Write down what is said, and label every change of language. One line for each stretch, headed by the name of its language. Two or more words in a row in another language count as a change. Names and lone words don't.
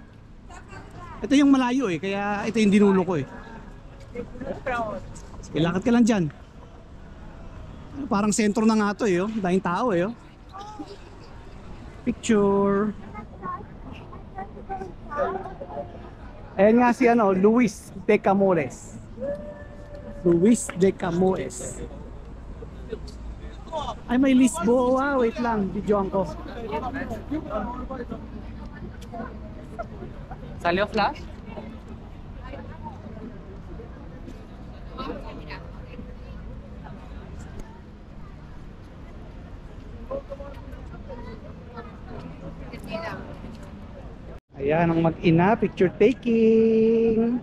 Filipino: Ito yung malayo eh, kaya ito yung dinulo ko eh. Sige, lakad ka lang dyan. Parang sentro na nga to eh, oh. Daming tao eh, oh. Picture. Ayan nga si ano, Luis de Camores. Luis de Camores. Ay, may Lisboa. Wait lang, videoan ko.
Spanish: ¿Salió flash?
Filipino: Ayan ang mag-ina,
English: picture taking.